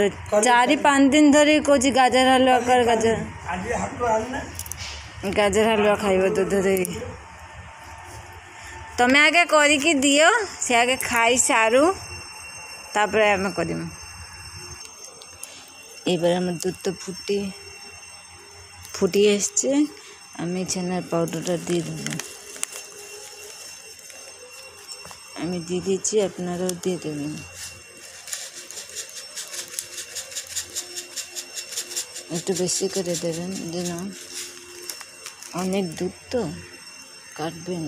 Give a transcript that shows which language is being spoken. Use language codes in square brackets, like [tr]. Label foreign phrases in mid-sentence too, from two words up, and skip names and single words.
[or] 4-5 ଦିନ ଧରି କହୁଛି ଗାଜର ହାଲୁଆ କର। ଗାଜର ହାଲୁଆ ଖାଇବ ଦୁଧ ଦେଇକି। ତମେ ଆଗେ କରିକି ଦିଅ, ସେ ଆଗେ ଖାଇସାରୁ ତାପରେ ଆମେ କରିବୁ। [bn] এবার আমার দুধটা ফুটিয়ে এসছে। আমি ছানার পাউডারটা দিয়ে দেবো। আমি দিয়ে দিয়েছি, আপনারাও দিয়ে দেবেন। একটু বেশি করে দেবেন, যেন অনেক দুধ তো কাটবে না।